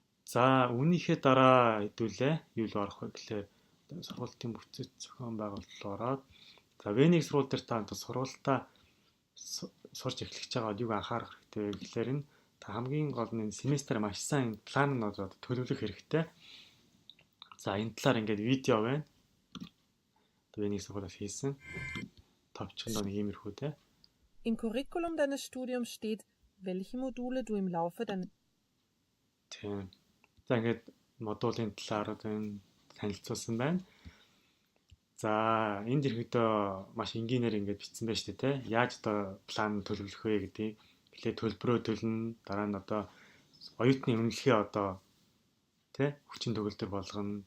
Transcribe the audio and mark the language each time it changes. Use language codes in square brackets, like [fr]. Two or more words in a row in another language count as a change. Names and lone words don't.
[mn] За үүнийхээ дараа хэдүүлээ юу л орох вэ гэхээр сургуулийн бүтэц зохион байгуулалт ороод за Венийг сургууль дээр та сургуультаа сурч эхлэж байгаа юуг анхаарах хэрэгтэй вэ гэхээр энэ та хамгийн гол нь семестр маш сайн план нь одоо төлөвлөх хэрэгтэй. За энэ талаар ингээд видео байна. Венийг сургуулиас хийсэн. Товчхонд нэг иймэрхүү те. [de] Im Curriculum deines Studiums steht, welche Module du im Laufe deines [mn] Тийм. За ингээд модулийн талаар танилцуулсан байна. За энд ирэхдээ маш энгийнээр ингээд бичсэн байна шүү дээ те. Яаж одоо план төлөвлөх вэ гэдэг. Эхлээд төлбөрөө төлнө, дараа нь одоо оюутны үнэлгээ одоо те хүчин төгөлдөр болгоно.